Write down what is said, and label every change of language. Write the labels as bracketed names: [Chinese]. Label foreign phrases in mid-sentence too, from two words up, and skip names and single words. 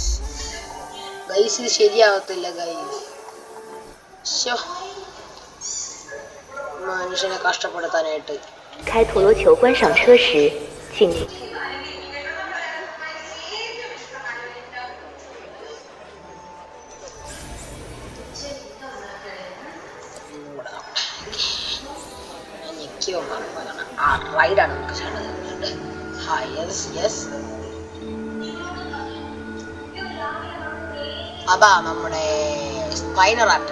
[Malayalam] ഗൈസ് ഇത് ശരിയാവത്തില്ല ഗൈസ്. മനുഷ്യനെ കഷ്ടപ്പെടുത്താനായിട്ട്. [Chinese] 开陀螺球观赏车时，请 [Malayalam] റൈഡാണ് നമുക്ക് ചെയ്യേണ്ടത്. യെസ് അതാ നമ്മുടെ സ്പൈനോറാപ്റ്റർ.